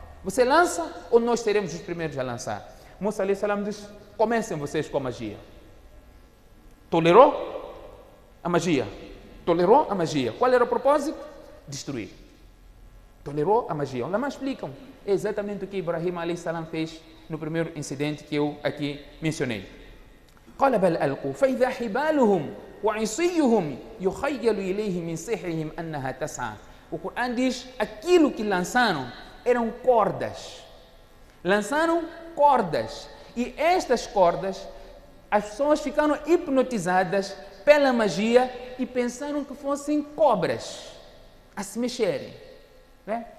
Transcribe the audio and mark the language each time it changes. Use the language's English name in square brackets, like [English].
[Portuguese] Você lança ou nós seremos os primeiros a lançar? Musa alayhi salam diz: "Comecem vocês com a magia." Tolerou a magia. Tolerou a magia. Qual era o propósito? Destruir. Tolerou a magia. Os ulama explicam. É exatamente o que Ibrahim alayhi salam fez no primeiro incidente que eu aqui mencionei. [Arabic] قال بل ألقوا فإذا حبالهم وعصيهم يخيل إليه من سحرهم أنها تسعى. [Portuguese] O Corão diz: aquilo que lançaram eram cordas. Lançaram cordas. E estas cordas, as pessoas ficaram hipnotizadas pela magia e pensaram que fossem cobras a se mexerem. Né?